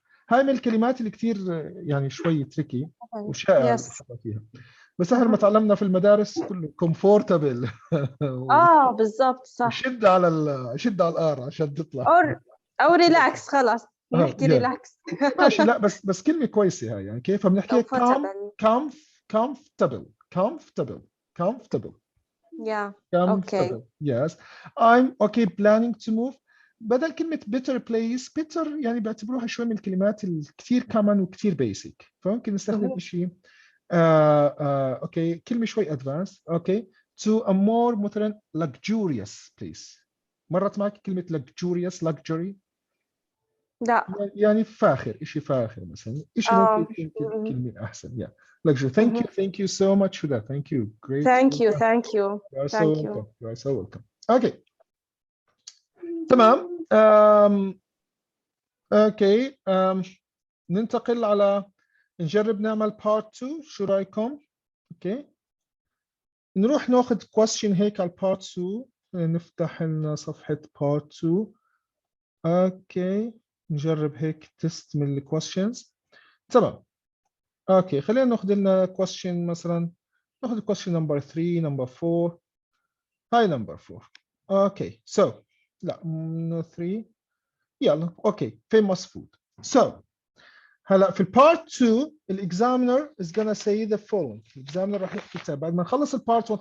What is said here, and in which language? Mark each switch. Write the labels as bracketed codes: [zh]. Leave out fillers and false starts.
[ar] هاي من الكلمات اللي كثير يعني شوي تريكي وشائع فيها، بس احنا لما تعلمنا في المدارس كله comfortable. بالضبط صح. شد على الآر عشان تطلع او ريلاكس خلاص نحكي ريلاكس. ماشي، لا بس كلمة كويسة هاي يعني كيف بنحكي comfortable. [en] Yeah. Comfortable. Yes. I'm okay planning to move. [ar] بدل كلمة better place، better يعني بعتبروها شوي من الكلمات الكثير common وكثير basic، فممكن نستخدم شيء اوكي كلمة شوي advanced. [en] okay to a more [ar] مثلا [en] luxurious place. [ar] مرت معك كلمة luxury؟ لا يعني فاخر، شيء فاخر مثلا، شيء ممكن كلمة أحسن. Yeah. [en] Luxury. Thank you so much for that. Thank you. Great. Thank you. You are so welcome. Okay. [ar] تمام. اوكي ننتقل على نجرب نعمل part 2. شو رايكم؟ اوكي نروح ناخذ question هيك على part 2. نفتح لنا صفحة part 2. اوكي نجرب هيك تست من ال questions. تمام. [en] okay [ar] خلينا ناخذ لنا [en] question [ar] مثلا، ناخذ [en] question number 3 number 4. هاي number 4. Okay so [ar] لا [en] no 3. [ar] يلا [en] Okay famous food. So [ar] هلا في [en] البارت 2 الاكزامينر is gonna say the following. [ar] الاكزامينر راح يحكي بعد ما نخلص البارت 1.